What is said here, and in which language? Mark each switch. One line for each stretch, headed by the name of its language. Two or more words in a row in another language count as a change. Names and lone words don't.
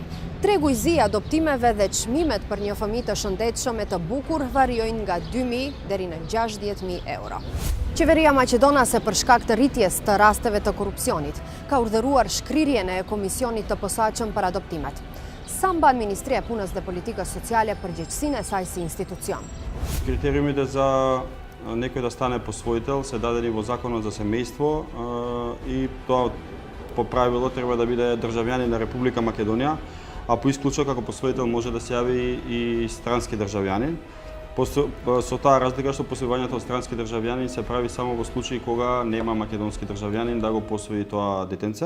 Albanian: Tregu i zi i adoptimeve dhe çmimet për një fëmijë të shëndetshëm e të bukur variojnë nga 2.000 deri në 60.000 euro. Qeveria maqedonase për shkak të rritjes të rasteve të korrupsionit ka urdhëruar shkrirjen e komisionit të posaçëm për adoptimet. Sa mban Ministria e Punës dhe Politikës Sociale përgjegjësinë e saj si institucion?
Macedonian: Критериумите за некој да стане посвоител се дадени во Законот за семејство и тоа по правило треба да биде државјанин на Република Македонија, а по исклучок како посвоител може да се јави и странски државјанин. Со таа разлика што посвојувањето од странски државјанин се прави само во случаи кога нема македонски државјанин да го посвои тоа детенце.